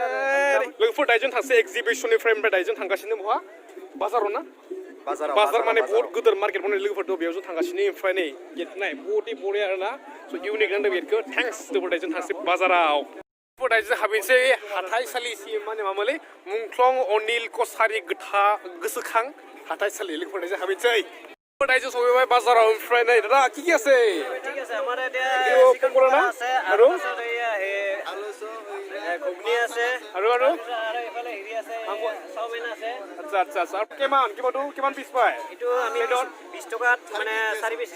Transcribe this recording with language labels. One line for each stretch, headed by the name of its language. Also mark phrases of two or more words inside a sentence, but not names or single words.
Bodo: लोगोफोर दाइजों थांसै एक्जिबिसननिफ्राय ओमफ्राय दाइजों थांगासिनो बहा बाजाराव ना बाजार माने बहुत गिदिर मार्केट बनाय लोगोफोर दं बेयाव जों थांगासिनो ओमफ्राय नै गेट नाय बहुद बरिया आरोना
English: so unique
Bodo: नांदों गेटखौ थेंक्स लोगोफोर दाइजों थांसै बाजाराव लोगोफोर दाइजों हाबैनोसै हाथाइसालिसिम माने मामोनलै मुंख्लं अनिल कसारि गोसोखां हाथाइसालि लोगोफोर दाइजों हाबैनोसै दाइजों सफैबाय बाजाराव ओमफ्राय नै दादा
Assamese: কি কি আছে ঠিক আছে আমাৰ এতিয়া চিকেন পকৰা আছে আৰু ঘুগনি আছে আৰু এইফালে হেৰি আছে চাওমিন আছে আচ্ছা আৰু কিমান পিছ পায় এইটো আমি 20 টকাত মানে 4 পিছ